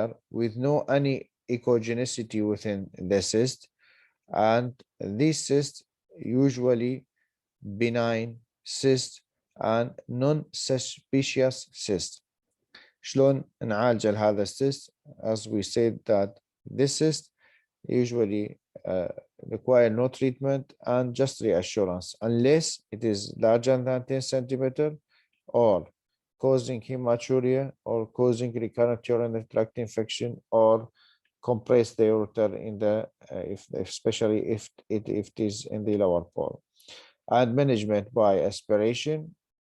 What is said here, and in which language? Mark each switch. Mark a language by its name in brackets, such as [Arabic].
[English] with no any echogenicity within the cyst, and these cysts usually benign cyst and non-suspicious cyst. [Arabic] شلون نعالج هذا الcyst? [English] As we said that this cyst usually require no treatment and just reassurance unless it is larger than 10 centimeter or causing hematuria or causing recurrent urinary tract infection or compress the ureter in the especially if it is in the lower pole, and management by aspiration